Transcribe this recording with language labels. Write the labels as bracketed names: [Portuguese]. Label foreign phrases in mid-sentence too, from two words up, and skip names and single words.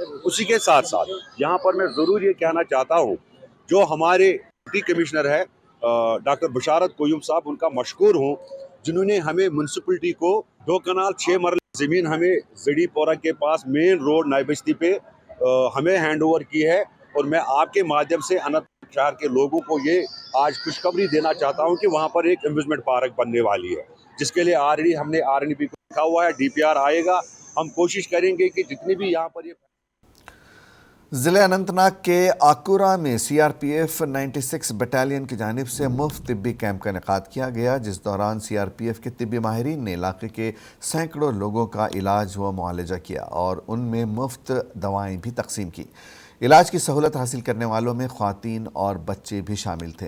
[Urdu] اسی کے ساتھ ساتھ یہاں پر میں ضرور یہ کہنا چاہتا ہوں، جو ہمارے ڈپٹی کمشنر ہے ڈاکٹر بشارت قیوم صاحب، ان کا مشکور ہوں، جنہوں نے ہمیں میونسپلٹی کو 2 کنال 6 مرلہ زمین ہمیں زڑی پورہ کے پاس [English] main road [Urdu] نائی بستی پہ ہمیں [English] hand over [Urdu] کی ہے، اور میں آپ کے مادھیم سے اننت ناگ شہر کے لوگوں کو یہ آج خوشخبری دینا چاہتا ہوں کہ وہاں پر ایک [English] amusement park [Urdu] بننے والی ہے، جس کے لیے آلریڈی ہم نے RNB کو لکھا ہوا ہے، DPR آئے گا۔ ہم کوشش کریں گے کہ جتنی بھی یہاں پر یہ ضلع اننت ناگ کے آکورا میں CRPF 96 بٹالین کی جانب سے مفت طبی کیمپ کا انعقاد کیا گیا، جس دوران CRPF کے طبی ماہرین نے علاقے کے سینکڑوں لوگوں کا علاج و معالجہ کیا اور ان میں مفت دوائیں بھی تقسیم کی۔ علاج کی سہولت حاصل کرنے والوں میں خواتین اور بچے بھی شامل تھے۔